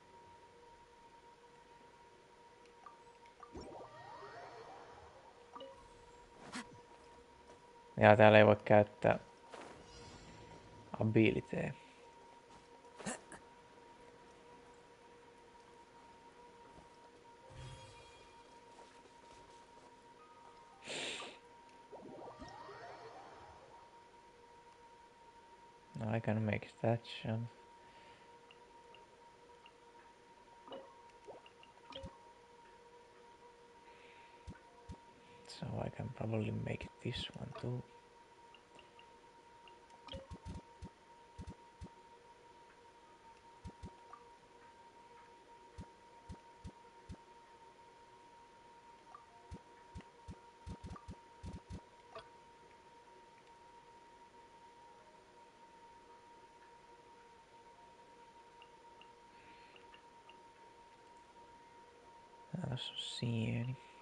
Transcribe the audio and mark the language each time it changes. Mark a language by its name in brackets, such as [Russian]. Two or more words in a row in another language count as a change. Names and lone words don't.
[Finnish] Ja täällä ei voi käyttää abilityä. No, [English] I can make that jump. So I can probably make this one too. [Finnish] Tässä on sieni.